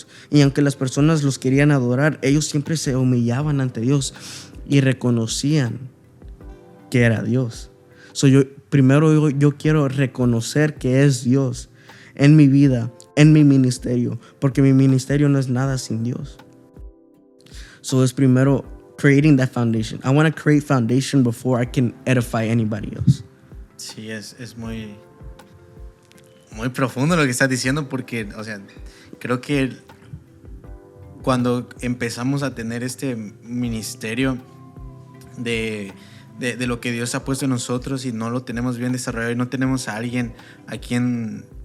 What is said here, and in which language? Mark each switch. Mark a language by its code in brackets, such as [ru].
[es] Y aunque las personas los querían adorar, ellos siempre se humillaban ante Dios y reconocían que era Dios. Primero yo quiero reconocer que es Dios en mi vida, en mi ministerio, porque mi ministerio no es nada sin Dios. Es primero [en] creating that foundation. I want to create foundation before I can edify anybody else. [es] Sí, es muy, muy profundo lo que estás diciendo, porque, creo que cuando empezamos a tener este ministerio de lo que Dios ha puesto en nosotros y no lo tenemos bien desarrollado y no tenemos a alguien a quien